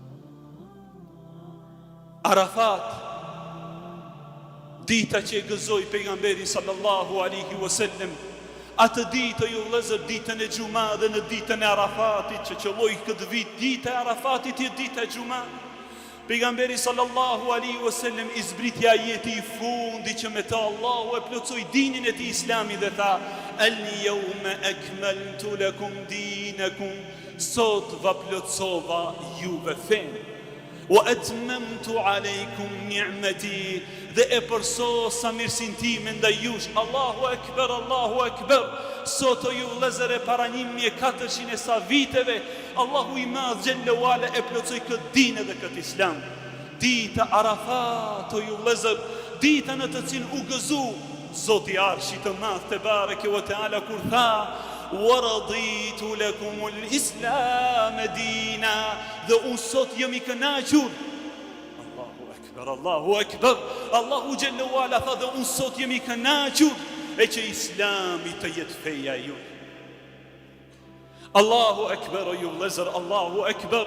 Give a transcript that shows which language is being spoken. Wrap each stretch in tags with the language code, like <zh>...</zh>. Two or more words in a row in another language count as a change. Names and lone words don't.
<sq>Arafat, dita që e gëzoi pejgamberi</sq> <ar>صلى الله عليه وسلم,</ar> <sq>atë ditë ju vëllezër, ditën e Xuma dhe në ditën e Arafatit, që qëlloi këtë vit, dita e Arafatit e dita e Xuma. Pejgamberi</sq> <ar>صلى الله عليه وسلم</ar> <sq>i zbriti ajeti i fundi që me ta Allahu e plotsoi dinin e tij Islami dhe tha:</sq> <ar>"اليوم أكملت لكم دينكم",</ar> <sq>sot va plotsova juve fenë.</sq> <ar>"وأتممت عليكم نعمتي",</ar> <sq>dhe e përsosa mirësinë time ndaj jush.</sq> <ar>الله أكبر، الله أكبر.</ar> <sq>Sot o ju vëllezër, e para 1400 sa viteve, Allahu i madh</sq> <ar>جل وعلا</ar> <sq>e plotsoi këtë dinë dhe këtë Islam. Dita Arafat, o ju vëllezër, dita në të cilën u gëzu Zoti i Arshit të Madh</sq> <ar>تبارك وتعالى</ar> <sq>kur tha:</sq> <ar>"ورضيت لكم الإسلام دينا",</ar> <sq>dhe unë sot jam i kënaqur.</sq> <ar>الله أكبر.</ar> <sq>Allahu</sq> <ar>جل وعلا</ar> <sq>tha dhe unë sot jam i kënaqur e që Islami të jetë feja ju.</sq> <ar>الله أكبر</ar> <sq>o ju vëllezër,</sq> <ar>الله أكبر.</ar>